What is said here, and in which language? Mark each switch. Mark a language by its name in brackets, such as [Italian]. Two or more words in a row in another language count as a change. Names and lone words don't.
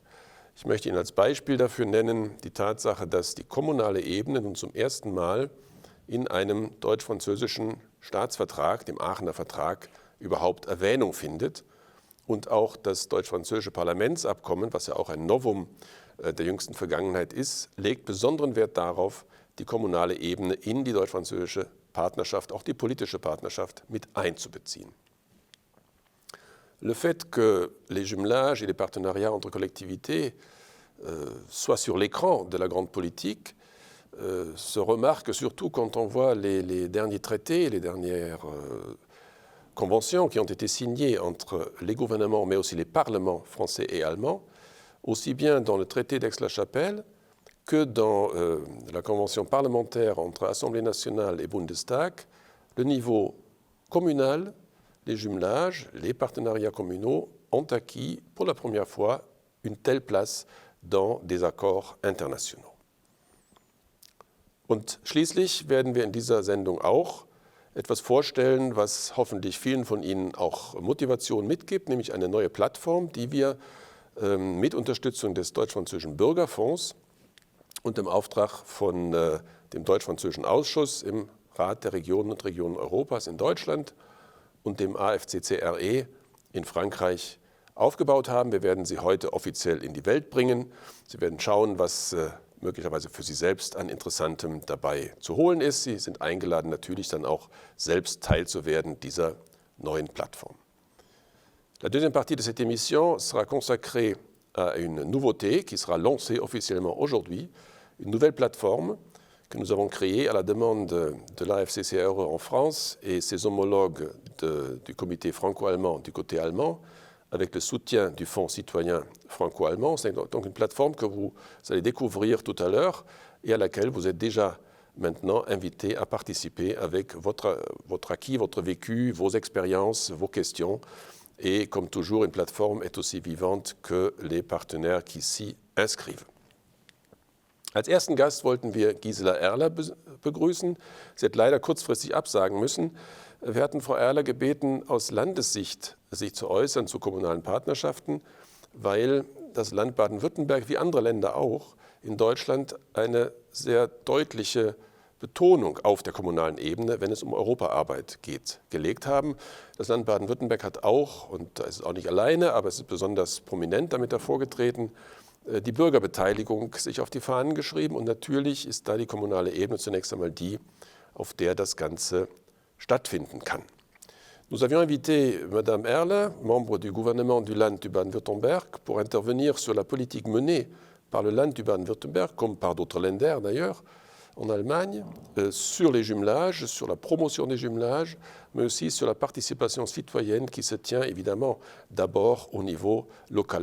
[German] Ich möchte Ihnen als Beispiel dafür nennen die Tatsache, dass die kommunale Ebene nun zum ersten Mal in einem deutsch-französischen Staatsvertrag, dem Aachener Vertrag, überhaupt Erwähnung findet. Und auch das deutsch-französische Parlamentsabkommen, was ja auch ein Novum der jüngsten Vergangenheit ist, legt besonderen Wert darauf, die kommunale Ebene in die deutsch-französische Partnerschaft, auch die politische Partnerschaft, mit einzubeziehen. [French] Le fait que les jumelages et les partenariats entre collectivités soient sur l'écran de la grande politique se remarque surtout quand on voit les derniers traités, les dernières conventions qui ont été signées entre les gouvernements, mais aussi les parlements français et allemands, aussi bien dans le traité d'Aix-la-Chapelle que dans la convention parlementaire entre Assemblée nationale et Bundestag, le niveau communal, les jumelages, les partenariats communaux ont acquis pour la première fois une telle place dans des accords internationaux. [German] Und schließlich werden wir in dieser Sendung auch etwas vorstellen, was hoffentlich vielen von Ihnen auch Motivation mitgibt, nämlich eine neue Plattform, die wir mit Unterstützung des Deutsch-Französischen Bürgerfonds und im Auftrag von dem Deutsch-Französischen Ausschuss im Rat der Regionen und Regionen Europas in Deutschland und dem AFCCRE in Frankreich aufgebaut haben. Wir werden sie heute offiziell in die Welt bringen. Sie werden schauen, was möglicherweise für Sie selbst an Interessantem dabei zu holen ist. Sie sind eingeladen, natürlich dann auch selbst Teil zu werden dieser neuen Plattform. [French] La deuxième partie de cette émission sera consacrée à une nouveauté qui sera lancée officiellement aujourd'hui, une nouvelle plateforme que nous avons créée à la demande de l'AFCCRE en France et ses homologues du comité franco-allemand du côté allemand, avec le soutien du Fonds citoyen franco-allemand. C'est donc une plateforme que vous allez découvrir tout à l'heure et à laquelle vous êtes déjà maintenant invité à participer avec votre acquis, votre vécu, vos expériences, vos questions Et comme toujours, une plateforme est aussi vivante que les partenaires qui s'y inscrivent. [German] Als ersten Gast wollten wir Gisela Erler begrüßen. Sie hat leider kurzfristig absagen müssen. Wir hatten Frau Erler gebeten, aus Landessicht sich zu äußern zu kommunalen Partnerschaften, weil das Land Baden-Württemberg, wie andere Länder auch, in Deutschland eine sehr deutliche Betonung auf der kommunalen Ebene, wenn es um Europaarbeit geht, gelegt haben. Das Land Baden-Württemberg hat auch, und da ist es auch nicht alleine, aber es ist besonders prominent damit hervorgetreten, die Bürgerbeteiligung sich auf die Fahnen geschrieben. Und natürlich ist da die kommunale Ebene zunächst einmal die, auf der das Ganze stattfinden kann. [French] Nous avions invité Madame Erler, membre du gouvernement du Land du Baden-Württemberg, pour intervenir sur la politique menée par le Land du Baden-Württemberg, comme par d'autres Länder d'ailleurs, en Allemagne, sur les jumelages, sur la promotion des jumelages, mais aussi sur la participation citoyenne qui se tient évidemment d'abord au niveau local.